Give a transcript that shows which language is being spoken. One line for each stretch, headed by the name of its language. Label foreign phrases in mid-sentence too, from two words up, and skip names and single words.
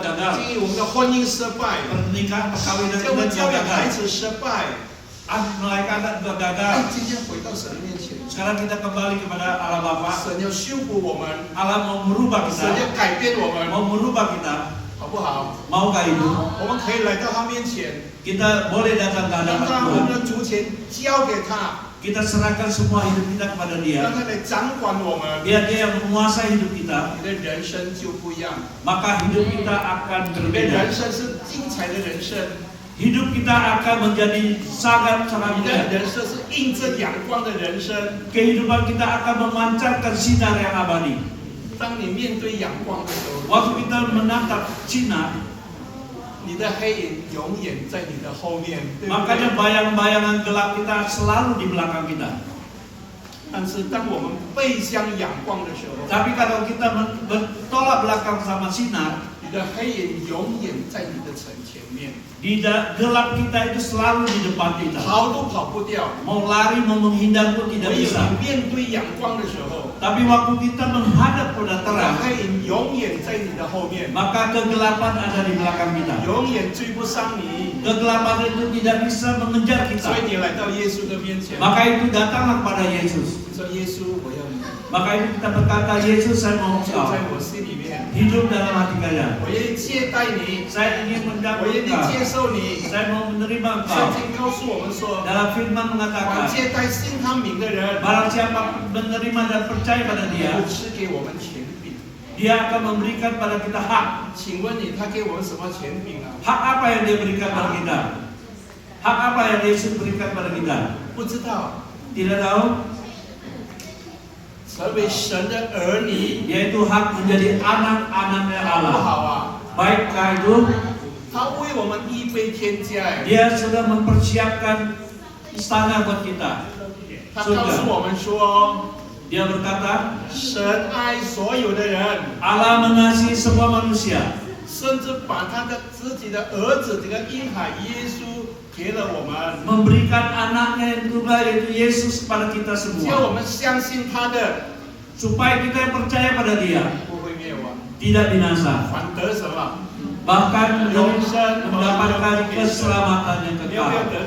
Chinese: 经
Indonesian: gagal.
Chinese: 营我们的婚姻失败，
Indonesian: Pernikahan, perkawinan
Chinese: 教
Indonesian: kita
Chinese: 育
Indonesian: juga
Chinese: 教育孩
Indonesian: gagal.
Chinese: 子失败。
Indonesian: Melahirkan anak juga
Chinese: 但
Indonesian: gagal.
Chinese: 今天回到神的面前，
Indonesian: Sekarang kita kembali kepada Allah Bapa.
Chinese: 神要修补我们，
Indonesian: Allah mau merubah
Chinese: 神
Indonesian: kita,
Chinese: 要改变我们，
Indonesian: mau merubah kita.
Chinese: 好不好？
Indonesian: Maukah itu?
Chinese: 我们可以来到他面前，
Indonesian: Kita boleh datang ke
Chinese: 让
Indonesian: hadapan
Chinese: 他我
Indonesian: Tuhan.
Chinese: 们的主权交给他，
Indonesian: Kita serahkan semua hidup kita kepada
Chinese: 让
Indonesian: Dia.
Chinese: 他来掌管我们，
Indonesian: Biar Dia yang menguasai hidup kita,
Chinese: 你的人生就不一样。
Indonesian: maka hidup kita akan
Chinese: 你的
Indonesian: berbeda.
Chinese: 人生是精彩的人生，
Indonesian: Hidup kita akan menjadi sangat-sangat
Chinese: 你的
Indonesian: mulia.
Chinese: 人生是映着阳光的人生。
Indonesian: Kehidupan kita akan memancarkan sinar yang abadi.
Chinese: 当你面对阳光的时候，
Indonesian: Waktu kita menatap sinar,
Chinese: 你的黑影永远在你的后面，对不
Indonesian: makanya
Chinese: 对？
Indonesian: bayang-bayangan gelap kita selalu di belakang kita.
Chinese: 但是当我们背向阳光的时候，
Indonesian: Tapi kalau kita bertolak belakang sama sinar,
Chinese: 你的黑影永远在你的前面，
Indonesian: di gelap kita itu selalu di depan kita.
Chinese: 跑都跑不掉。
Indonesian: Mau lari, mau menghindar pun
Chinese: 唯
Indonesian: tidak
Chinese: 有
Indonesian: bisa.
Chinese: 你面对阳光的时候，
Indonesian: Tapi waktu kita menghadap pada
Chinese: 你的
Indonesian: terang,
Chinese: 黑影永远在你的后面，
Indonesian: maka kegelapan ada di belakang kita.
Chinese: 永远追不上你。
Indonesian: Kegelapan itu tidak bisa mengejar
Chinese: 所
Indonesian: kita.
Chinese: 以你来到耶稣的面前，
Indonesian: Maka itu datanglah kepada Yesus.
Chinese: 你说耶稣，我要你，
Indonesian: Maka itu kita berkata, Yesus saya mau
Chinese: 就
Indonesian: engkau.
Chinese: 在我心里面，
Indonesian: Hidup dalam hati kalian.
Chinese: 我愿意接待你，
Indonesian: Saya ingin
Chinese: 我
Indonesian: mendapat
Chinese: 愿意
Indonesian: engkau.
Chinese: 接受你。
Indonesian: Saya mau menerima
Chinese: 圣
Indonesian: engkau.
Chinese: 经告诉我们说，
Indonesian: Dalam firman
Chinese: 凡
Indonesian: mengatakan,
Chinese: 接待信他名的人，
Indonesian: barang siapa menerima dan percaya pada
Chinese: 会
Indonesian: Dia,
Chinese: 赐给我们权柄。
Indonesian: Dia akan memberikan pada kita hak.
Chinese: 请问你，他给我们什么权柄啊？
Indonesian: Hak apa yang Dia berikan pada kita? Hak apa yang Yesus berikan pada kita?
Chinese: 不知道。
Indonesian: Tidak tahu,
Chinese: 成为神的儿女，
Indonesian: yaitu hak menjadi anak-anaknya
Chinese: 好不
Indonesian: Allah.
Chinese: 好啊？
Indonesian: Baikkah itu?
Chinese: 他为我们预备天家，
Indonesian: Dia sudah mempersiapkan istana buat kita.
Chinese: 他告诉我们说，
Indonesian: Dia berkata,
Chinese: 神爱所有的人，
Indonesian: Allah mengasihi semua manusia.
Chinese: 甚至把他的自己的儿子这个婴孩耶稣给了我们，
Indonesian: Memberikan anaknya yang tunggal yaitu Yesus kepada kita
Chinese: 只要
Indonesian: semua.
Chinese: 我们相信他的，
Indonesian: Supaya kita yang percaya pada Dia
Chinese: 不会灭亡，
Indonesian: tidak binasa.
Chinese: 反得什么？
Indonesian: Bahkan mendapatkan keselamatan yang
Chinese: 你要不要
Indonesian: kekal.
Chinese: 得着？